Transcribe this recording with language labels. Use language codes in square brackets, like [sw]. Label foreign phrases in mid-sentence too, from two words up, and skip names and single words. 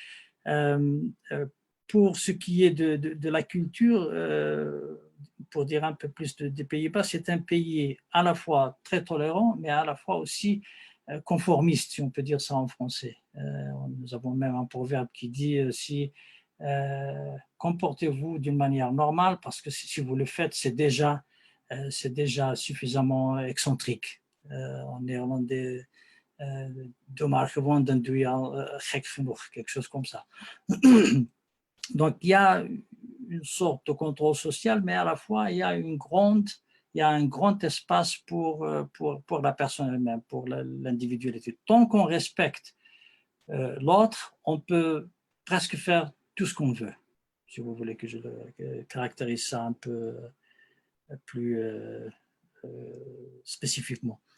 [fr] Pour ce qui est de la culture, pour dire un peu plus des Pays-Bas, c'est un pays à la fois très tolérant, mais à la fois aussi conformiste, si on peut dire ça en français. Nous avons même un proverbe qui dit si comportez-vous d'une manière normale, parce que si vous le faites, c'est déjà suffisamment excentrique. En néerlandais, [nl] dommage gewoon, dan doe je al gek genoeg, [fr] quelque chose comme ça. Donc, il y a une sorte de contrôle social, mais à la fois, il y a un grand espace pour la personne elle-même, pour l'individualité. Tant qu'on respecte l'autre, on peut presque faire tout ce qu'on veut, si vous voulez que je caractérise ça un peu plus spécifiquement.